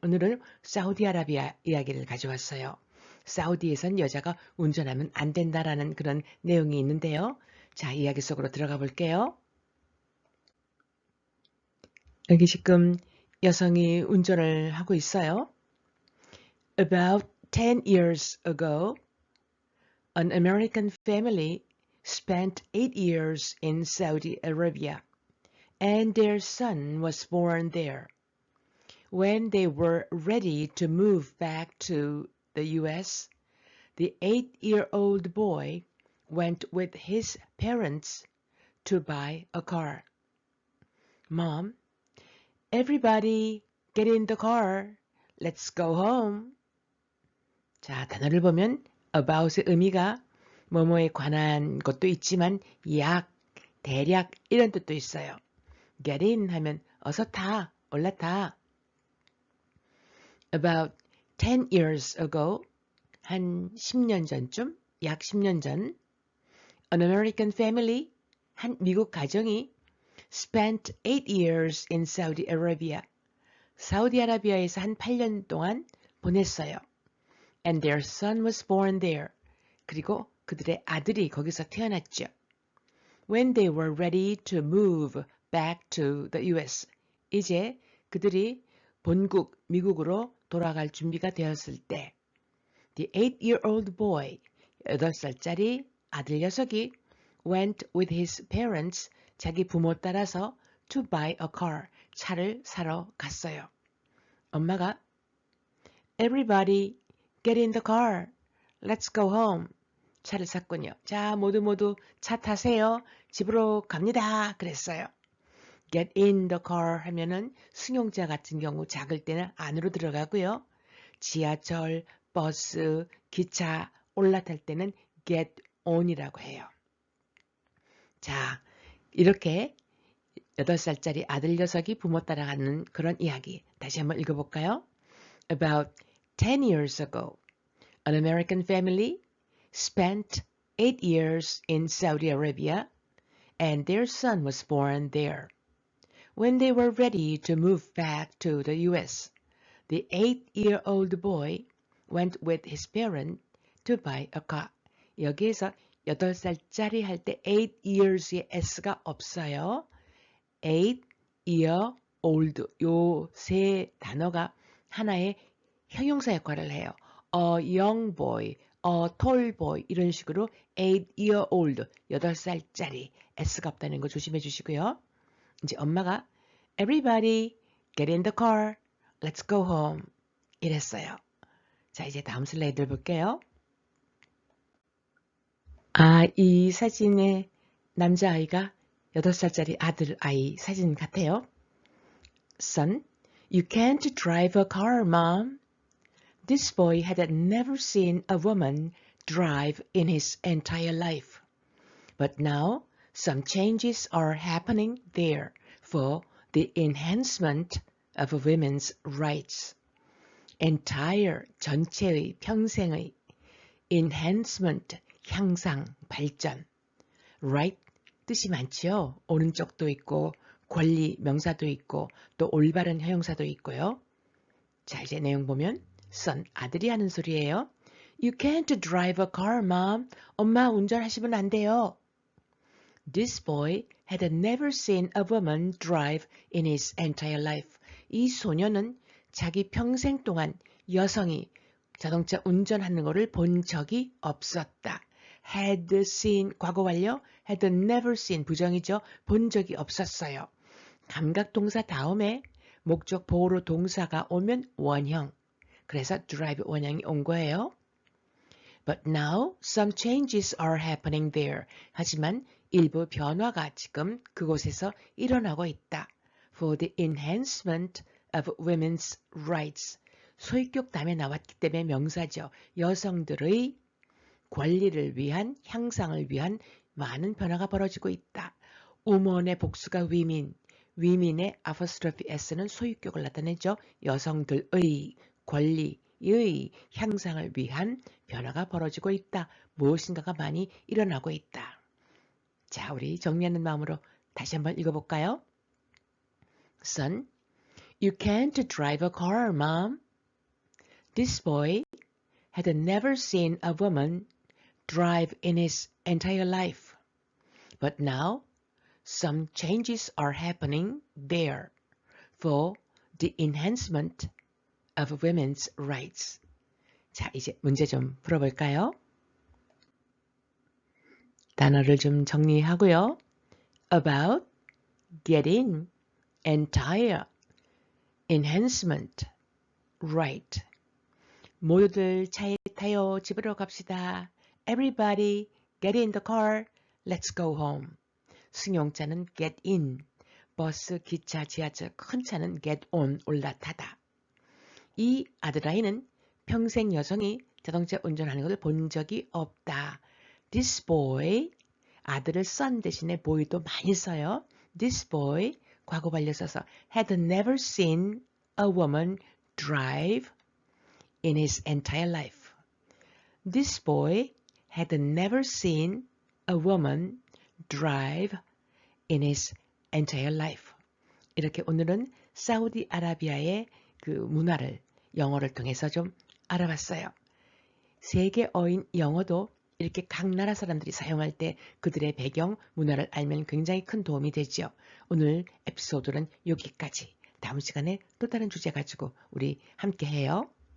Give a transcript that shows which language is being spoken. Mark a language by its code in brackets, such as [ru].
[ko] 오늘은 사우디아라비아 이야기를 가져왔어요. 사우디에선 여자가 운전하면 안 된다라는 그런 내용이 있는데요. 자, 이야기 속으로 들어가 볼게요. 여기 지금 여성이 운전을 하고 있어요. [en] About 10 years ago, an American family spent 8 years in Saudi Arabia, and their son was born there. When they were ready to move back to the US, the 8-year-old boy went with his parents to buy a car. Mom, everybody get in the car. Let's go home. [ko] 자, 단어를 보면 about의 의미가 뭐뭐에 관한 것도 있지만 약, 대략 이런 뜻도 있어요. get in 하면 어서 타, 올라타. [en] About 10 years ago, [ko] 한 10년 전쯤, 약 10년 전, [en] an American family, [ko] 한 미국 가정이 [en] spent 8 years in Saudi Arabia, [ko] 사우디아라비아에서 한 8년 동안 보냈어요. [en] And their son was born there. [ko] 그리고 그들의 아들이 거기서 태어났죠. [en] When they were ready to move back to the US. [ko] 이제 그들이 본국 미국으로 돌아갈 준비가 되었을 때 [en] The 8-year-old boy, [ko] 8살짜리 아들 녀석이 [en] went with his parents, [ko] 자기 부모 따라서 [en] to buy a car, [ko] 차를 사러 갔어요. 엄마가 [en] Everybody get in the car. Let's go home. [ko] 차를 샀군요. 자, 모두 차 타세요. 집으로 갑니다. 그랬어요. Get in the car 하면은 승용차 같은 경우 작을 때는 안으로 들어가고요. 지하철, 버스, 기차 올라탈 때는 get on이라고 해요. 자, 이렇게 8살짜리 아들 녀석이 부모 따라가는 그런 이야기. 다시 한번 읽어볼까요? [en] About 10 years ago, an American family spent 8 years in Saudi Arabia, and their son was born there. When they were ready to move back to the US, the 8-year-old boy went with his parents to buy a car. [ko] 여기에서 8살짜리 할 때 8 years의 s가 없어요. 8 year old 요 세 단어가 하나의 형용사 역할을 해요. [en] A young boy, a tall boy [ko] 이런 식으로 8-year-old 8살짜리 s가 없다는 거 조심해 주시고요. 이제 엄마가 [en] Everybody get in the car. Let's go home. [ko] 이랬어요. 자, 이제 다음 슬라이드를 볼게요. 아, 이 사진의 남자아이가 8살짜리 아들 아이 사진 같아요. [en] Son, you can't drive a car, Mom. This boy had never seen a woman drive in his entire life. But now, some changes are happening there for the enhancement of women's rights. [ko] entire, 전체의, 평생의, enhancement, 향상, 발전. right, 뜻이 많지요. 오른쪽도 있고, 권리, 명사도 있고, 또 올바른 형용사도 있고요. 자, 이제 내용 보면 son, 아들이 하는 소리예요. [en] You can't drive a car, mom. [ko] 엄마 운전하시면 안 돼요. [en] This boy had never seen a woman drive in his entire life. [ko] 이 소녀는 자기 평생 동안 여성이 자동차 운전하는 것을 본 적이 없었다. [en] had seen, [ko] 과거 완료, [en] had never seen, [ko] 부정이죠. 본 적이 없었어요. 감각동사 다음에 목적 보호로 동사가 오면 원형. 그래서 drive 원형이 온 거예요. [en] But now some changes are happening there. [ko] 하지만 일부 변화가 지금 그곳에서 일어나고 있다. [en] For the enhancement of women's rights. [ko] 소유격 다음에 나왔기 때문에 명사죠. 여성들의 권리를 위한, 향상을 위한 많은 변화가 벌어지고 있다. woman의 복수가 women, women의 apostrophe s는 소유격을 나타내죠. 여성들의 권리, 향상을 위한 변화가 벌어지고 있다. 무엇인가가 많이 일어나고 있다. 자, 우리 정리하는 마음으로 다시 한번 읽어볼까요? [en] Son, you can't drive a car, Mom. This boy had never seen a woman drive in his entire life. But now, some changes are happening there for the enhancement of women's rights. [ko] 자, 이제 문제 좀 풀어볼까요? 단어를 좀 정리하고요. [en] About, get in, entire, enhancement, right. [ko] 모두들 차에 타요. 집으로 갑시다. [en] Everybody, get in the car. Let's go home. [ko] 승용차는 get in, 버스, 기차, 지하철, 큰 차는 get on, 올라타다. 이 아드라인은 평생 여성이 자동차 운전하는 것을 본 적이 없다. [en] This boy, [ko] 아들을 son 대신에 boy도 많이 써요. [en] This boy, [ko] 과거 반려 써서 [en] had never seen a woman drive in his entire life. This boy had never seen a woman drive in his entire life. [ko] 이렇게 오늘은 사우디아라비아의 그 문화를 영어를 통해서 좀 알아봤어요. 세계어인 영어도 이렇게 각 나라 사람들이 사용할 때 그들의 배경, 문화를 알면 굉장히 큰 도움이 되죠. 오늘 에피소드는 여기까지. 다음 시간에 또 다른 주제 가지고 우리 함께 해요.